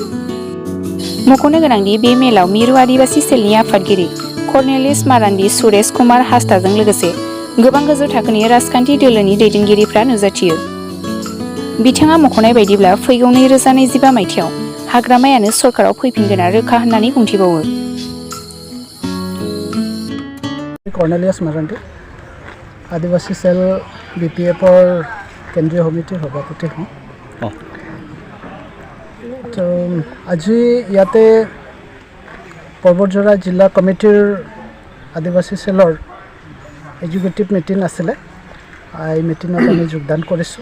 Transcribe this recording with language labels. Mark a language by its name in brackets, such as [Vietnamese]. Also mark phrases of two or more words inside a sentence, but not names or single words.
[Bodo] मख'नो गोनांदि बे मेलाव मिरु आदिवासी सेलनि आफादगिरि कर्नेलियास मारान्डी, सुरेश कुमार हास्ताजों लोगोसे गोबां गोजौ थाखोनि राजखान्थि दोलोनि दैदेनगिरिफ्रा नुजाथियो। बिथाङा मख'नाय बायदिब्ला फैगौ 2025 मायथाइयाव हाग्रामायानो सरकाराव फैफिनगोना रोखा होननानै बुंथिबावो। [Assamese] कर्नेलियास मारान्डी, आदिवासी सेल BPFৰ কেন্দ্ৰীয় সমিতিৰ সভাপতি হওঁ। তো আজি ইয়াতে বতঝৰ জিলা কমিটিৰ আদিবাসী সেলৰ [English] executive meeting [Assamese] আছিলে। এই মিটিঙত আমি যোগদান কৰিছোঁ।